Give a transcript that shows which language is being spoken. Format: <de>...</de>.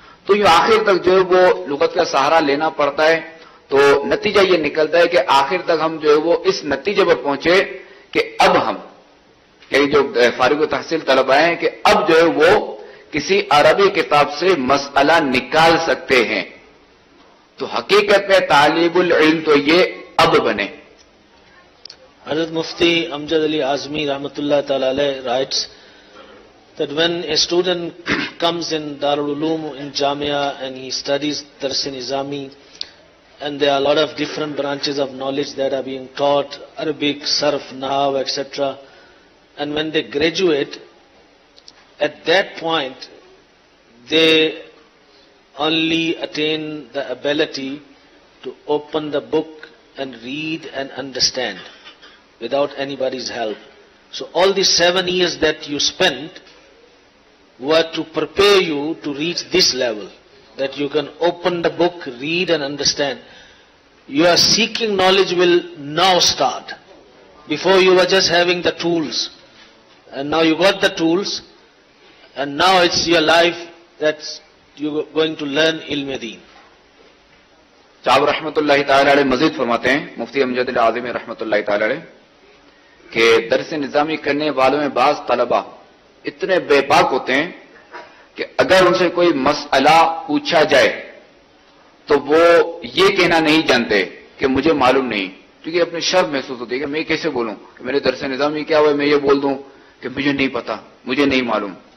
<ur>تو یہ آخر تک جو ہے وہ لغت کا سہارا لینا پڑتا ہے. تو نتیجہ یہ نکلتا ہے کہ آخر تک ہم جو ہے وہ اس نتیجے پر پہنچے کہ اب ہم جو فارغ التحصیل طلبہ ہیں کہ اب جو ہے وہ کسی عربی کتاب سے مسئلہ نکال سکتے ہیں. تو حقیقت میں طالب العلم تو یہ اب بنے.</ur> <en>Hazrat Mufti Amjad Ali Azmi Rahmatullah Ta'ala Alayh writes that when a student comes in Darul Uloom in Jamia and he studies Dars-e-Nizami, and there are a lot of different branches of knowledge that are being taught, Arabic, Sarf, Nahav, etc. And when they graduate, at that point, they only attain the ability to open the book and read and understand without anybody's help. So all the 7 years that you spent were to prepare you to reach this level, that you can open the book, read and understand. Your seeking knowledge will now start. Before you were just having the tools, and now you got the tools, and now it's your life that you're going to learn ilm deen.</en> <ur>صاحب رحمۃ اللہ تعالی علیہ مزید فرماتے ہیں، مفتی امجد علی اعظمی رحمۃ اللہ تعالی علیہ، کہ درس نظامی کرنے والوں میں بعض طلبہ اتنے بے باک ہوتے ہیں کہ اگر ان سے کوئی مسئلہ پوچھا جائے تو وہ یہ کہنا نہیں جانتے کہ مجھے معلوم نہیں، کیونکہ اپنی شرم محسوس ہوتی ہے کہ میں کیسے بولوں کہ میرے درس نظامی کیا ہوا ہے، میں یہ بول دوں کہ مجھے نہیں پتا، مجھے نہیں معلوم.</ur>